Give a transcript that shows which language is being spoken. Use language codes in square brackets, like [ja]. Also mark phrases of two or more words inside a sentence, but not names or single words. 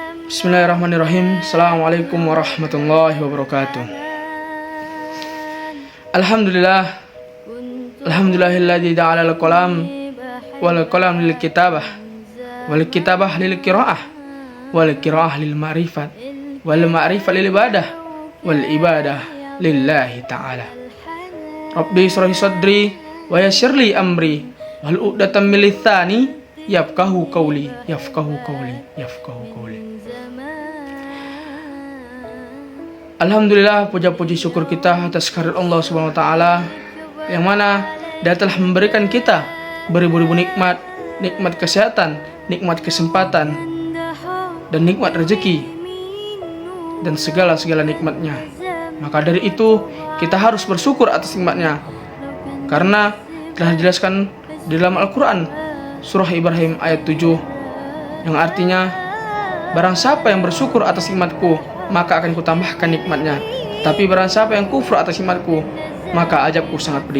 [ar] بسم الله الرحمن الرحيم. السلام عليكم ورحمة الله وبركاته. الحمد لله الذي جعل القلم والقلم للكتابة والكتابة للقراءة والقراءة للمعرفة والمعرفة للعبادة والعبادة لله تعالى. رب اشرح صدري ويسر لي أمري والعقدة من لساني يفقهوا قولي. [id] Alhamdulillah, puja-puji syukur kita atas kehadirat Allah [ar] سبحانه وتعالى [id] yang mana Dia telah memberikan kita beribu-ribu nikmat, nikmat kesehatan, nikmat kesempatan, dan nikmat rezeki dan segala nikmatnya. Maka dari itu kita harus bersyukur atas nikmatnya, karena telah dijelaskan di dalam Al-Quran surah Ibrahim ayat 7 yang artinya, barang siapa yang bersyukur atas nikmatku maka akan kutambahkan nikmatnya, tapi barang siapa yang kufur atas nikmatku maka azabku sangat pedih.